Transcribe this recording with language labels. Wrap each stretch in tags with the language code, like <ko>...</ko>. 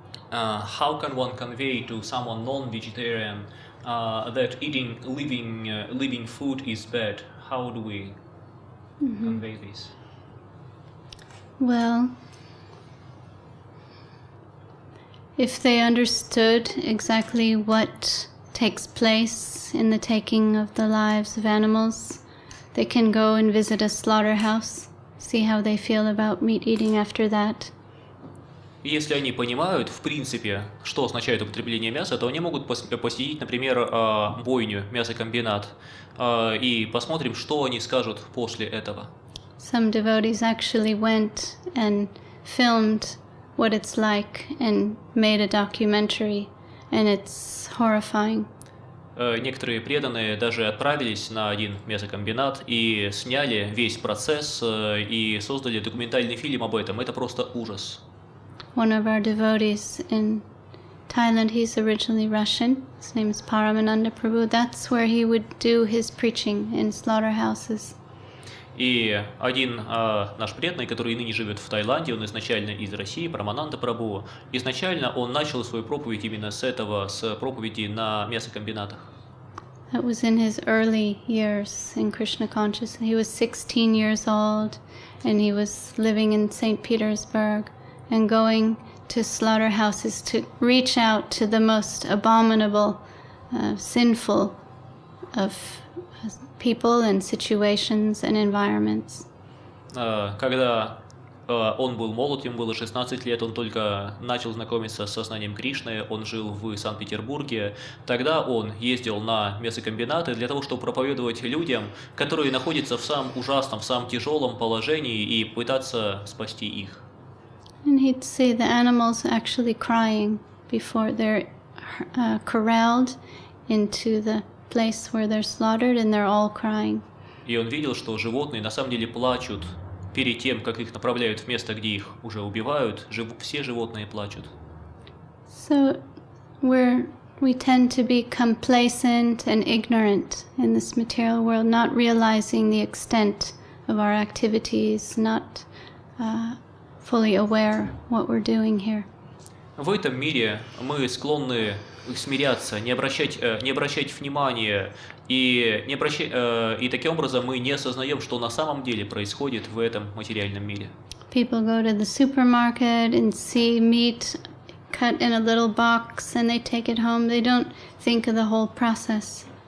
<en>How can one convey to someone non-vegetarian that eating living food is bad? How do we convey this? Well, if they understood exactly what takes place in the taking of the lives of animals, they can go and visit a slaughterhouse, see how they feel about meat eating after that.</en> <ru>И если они понимают, в принципе, что означает употребление мяса, то они могут посетить, например, бойню, мясокомбинат, и посмотрим, что они скажут после этого.</ru> <en>Some devotees actually went and filmed what it's like and made a documentary, and it's horrifying.</en> <ru>Некоторые преданные даже отправились на один мясокомбинат и сняли весь процесс и создали документальный фильм об этом. Это просто ужас.</ru> <en>One of our devotees in Thailand, he's originally Russian. His name is Paramananda Prabhu. That's where he would do his preaching, in slaughterhouses.</en> <ru>И один наш преданный, который ныне живет в Таиланде, он изначально из России, Парамананда Прабху, изначально он начал свою проповедь именно с этого, с проповеди на мясокомбинатах.</ru> <en>That was in his early years in Krishna consciousness. He was 16 years old, and he was living in St. Petersburg and going to slaughterhouses to reach out to the most abominable, sinful of people and situations and environments.</en> <ru>Когда он был молод, ему было 16 лет, он только начал знакомиться с сознанием Кришны, он жил в Санкт-Петербурге. Тогда он ездил на мясокомбинаты для того, чтобы проповедовать людям, которые находятся в самом ужасном, в самом тяжелом положении, и пытаться спасти их.</ru> <en>And he'd see the animals actually crying before they're corralled into the place where they're slaughtered, and they're all crying.</en> <ru>И он видел, что животные на самом деле плачут перед тем, как их направляют в место, где их уже убивают. Все животные плачут.</ru> <en>So we tend to be complacent and ignorant in this material world, not realizing the extent of our activities, not fully aware what we're doing here.</en> <ru>В этом мире мы склонны смиряться, не обращать внимания, и таким образом мы не осознаем, что на самом деле происходит в этом материальном мире.</ru> <en>People go to the supermarket and see meat cut in a little box and they take it home. They don't think of the whole process.</en>